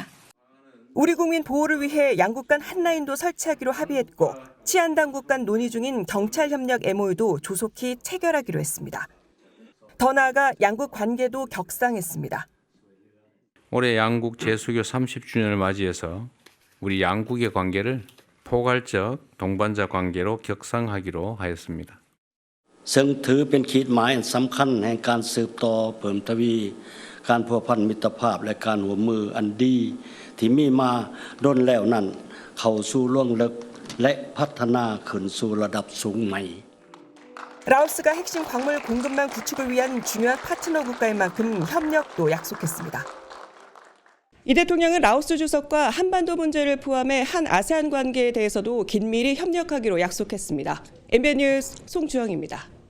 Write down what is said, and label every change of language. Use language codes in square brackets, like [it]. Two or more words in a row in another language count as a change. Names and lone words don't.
[ko] 우리 국민 보호를 위해 양국 간 한라인도 설치하기로 합의했고 치안당국 간 논의 중인 경찰 협력 MOU도 조속히 체결하기로 했습니다. 더 나아가 양국 관계도 격상했습니다. 올해 양국 재수교 30주년을 맞이해서 우리 양국의 관계를 포괄적 동반자 관계로 격상하기로 하였습니다. [th] ซึ่งถือเป็นขีดหมายสำคัญแห่งการสืบต่อเพิ่มทวีการพัวพันมิตรภาพและการร่วมมืออันดีที่มีมาดนแล้วนั้นเข้าสู่ล่วงลึกและพัฒนาขึ้นสู่ระดับสูงใหม่ [ko] 라오스가 핵심 광물 공급망 구축을 위한 중요한 파트너 국가인 만큼 협력도 약속했습니다. 이 대통령은 라오스 주석과 한반도 문제를 포함해 한 아세안 관계에 대해서도 긴밀히 협력하기로 약속했습니다. MBN 뉴스 송주영입니다.